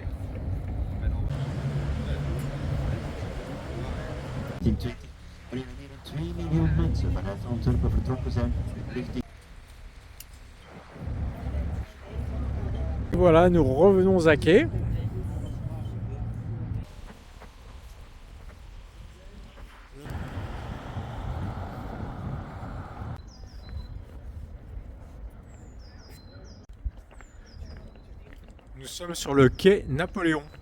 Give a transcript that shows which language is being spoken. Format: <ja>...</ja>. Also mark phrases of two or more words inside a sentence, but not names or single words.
<nl>Met alle. Wanneer er meer dan 2 miljoen mensen vanuit Antwerpen vertrokken zijn richting.</nl> <fr>Voilà, nous revenons à quai. Nous sommes sur le quai Napoléon.</fr>